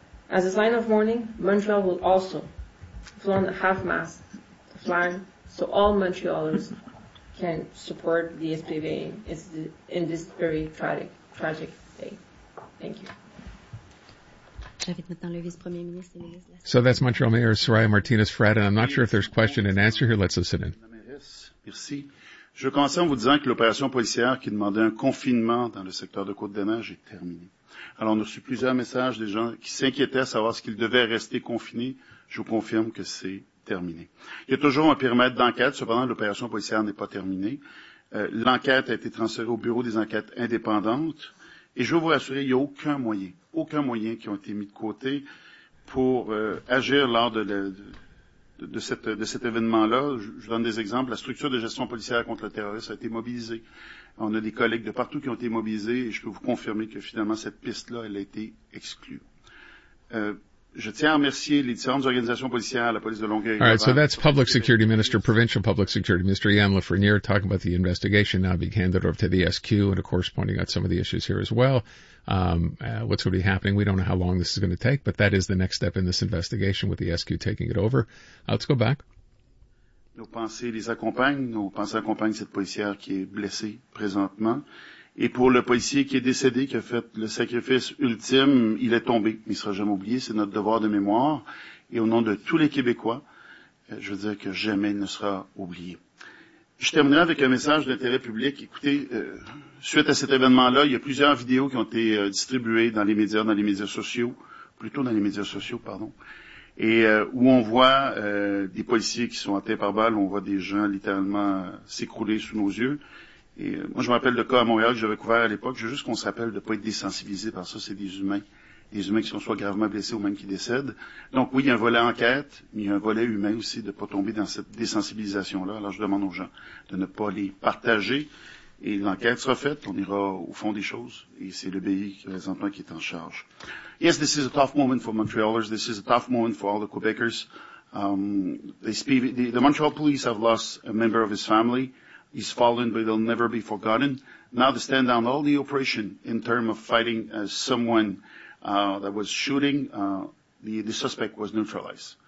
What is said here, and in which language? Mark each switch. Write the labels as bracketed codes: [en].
[en] As a sign of mourning, Montreal will also flown a half-mast flag so all Montrealers can support the SPV in this very tragic day. Thank you. So that's Montreal Mayor Soraya Martinez-Ferrada. I'm not sure if there's question and answer here. Let's listen in. [fr] Merci. Je commence en vous disant que l'opération policière qui demandait un confinement dans le secteur de Côte-des-Neiges est terminée. Alors, on a reçu plusieurs messages des gens qui s'inquiétaient à savoir s'ils devaient rester confinés. Je vous confirme que c'est terminé. Il y a toujours un périmètre d'enquête. Cependant, l'opération policière n'est pas terminée. L'enquête a été transférée au Bureau des enquêtes indépendantes. Et je veux vous rassurer, il n'y a aucun moyen qui a été mis de côté pour agir lors de cet événement-là. Je donne des exemples. La structure de gestion policière contre le terrorisme a été mobilisée. On a des collègues de partout qui ont été mobilisés et je peux vous confirmer que finalement cette piste-là, elle a été exclue. Je tiens à remercier les différentes organisations policières, la police de Longueuil. All right, so that's Public Security Minister, Provincial Public Security Minister Yann Lafrenière talking about the investigation now being handed over to the SQ and, of course, pointing out some of the issues here as well. What's going to be happening? We don't know how long this is going to take, but that is the next step in this investigation with the SQ taking it over. Let's go back. Nos pensées les accompagnent. Nos pensées accompagnent cette policière qui est blessée présentement. Et pour le policier qui est décédé, qui a fait le sacrifice ultime, il est tombé. Il ne sera jamais oublié. C'est notre devoir de mémoire. Et au nom de tous les Québécois, je veux dire que jamais il ne sera oublié. Je terminerai avec un message d'intérêt public. Écoutez, suite à cet événement-là, il y a plusieurs vidéos qui ont été distribuées dans les médias sociaux, et où on voit des policiers qui sont atteints par balles, on voit des gens littéralement s'écrouler sous nos yeux. Et moi, je me rappelle de cas à Montréal que j'avais couvert à l'époque. Je veux juste qu'on se rappelle de ne pas être désensibilisé par ça. C'est des humains qui sont soit gravement blessés ou même qui décèdent. Donc, oui, il y a un volet enquête, mais il y a un volet humain aussi de ne pas tomber dans cette désensibilisation-là. Alors, je demande aux gens de ne pas les partager. Et l'enquête sera faite. On ira au fond des choses. Et c'est le BI présentement qui est en charge. [en] Yes, this is a tough moment for Montrealers. This is a tough moment for all the Quebecers. The Montreal police have lost a member of his family. He's fallen, but he'll never be forgotten. Now to stand down all the operation in terms of fighting someone that was shooting, the suspect was neutralized.